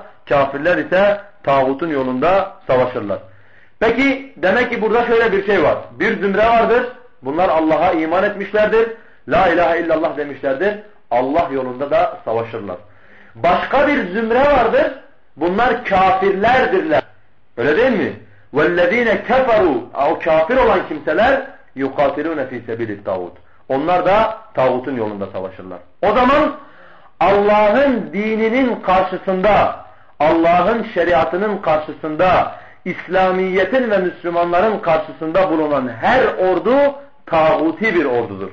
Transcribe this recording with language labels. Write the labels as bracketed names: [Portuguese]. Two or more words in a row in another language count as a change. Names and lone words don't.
[Turkish] Kafirler ise tağutun yolunda savaşırlar. Peki demek ki burada şöyle bir şey var. Bir zümre vardır. Bunlar Allah'a iman etmişlerdir. [Arabic] لا إله إلا الله [Turkish] demişlerdir. Allah yolunda da savaşırlar. Başka bir zümre vardır. Bunlar kafirlerdirler. Öyle değil mi? [Arabic] وَالَّذ۪ينَ كَفَرُوا [Turkish] O kafir olan kimseler [Arabic] يُقَاتِلُونَ ف۪ي سَبِيلِ الطَّاغُوتِ [Turkish] Onlar da tağutun yolunda savaşırlar. O zaman Allah'ın dininin karşısında, Allah'ın şeriatının karşısında, İslamiyet'in ve Müslümanların karşısında bulunan her ordu tağuti bir ordudur.